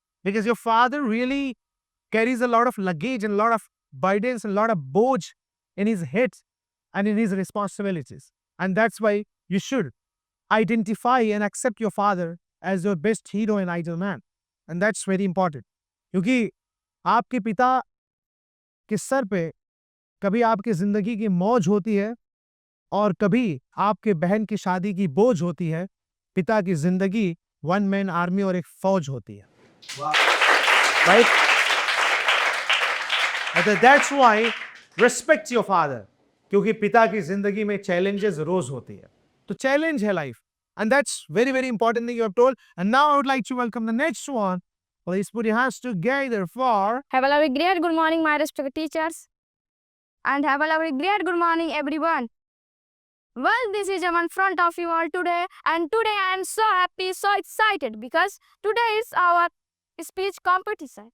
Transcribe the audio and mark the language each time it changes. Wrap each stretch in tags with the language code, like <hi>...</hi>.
<en>Because your father really carries a lot of luggage and a lot of burdens and a lot of boj in his head and in his responsibilities. And that's why you should identify and accept your father as your best hero and idol man. And that's very important.</en> <hi>क्योंकि आपके पिता के sir पे कभी आपकी जिंदगी की मौज होती है और कभी आपके बहन की शादी की बोझ होती है. पिता की जिंदगी वन मैन आर्मी और एक फौज होती है.</hi> <en>Right? That's why respect your father.</en> <hi>क्योंकि पिता की जिंदगी में challenges रोज होती है. तो challenge है life.</hi> <en>And that's very, very important thing you have told. And now I would like to welcome the next one. Please put your hands together for Have a lovely great good morning, my respected teachers. And have a lovely great good morning, everyone. Well, this is Aman in front of you all today. And today I am so happy, so excited because today is our speech competition.</en>